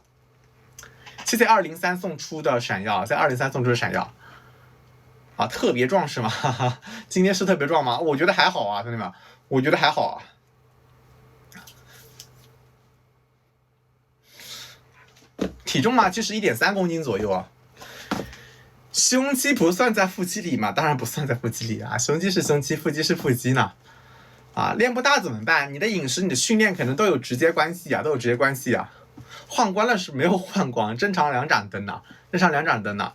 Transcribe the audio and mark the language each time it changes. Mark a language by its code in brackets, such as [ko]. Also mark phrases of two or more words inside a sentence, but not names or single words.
[zh] 謝謝203送出的閃耀，在203送出的閃耀啊，特別壯是嗎？今天是特別壯嗎？我覺得還好啊，兄弟們，我覺得還好啊。體重嘛，就是1.3公斤左右啊。胸肌不算在腹肌裡嘛？當然不算在腹肌裡啊。胸肌是胸肌，腹肌是腹肌呢。啊，練不大怎麼辦？你的飲食、你的訓練可能都有直接關係啊，換光了是沒有換光，正常2盏燈呢。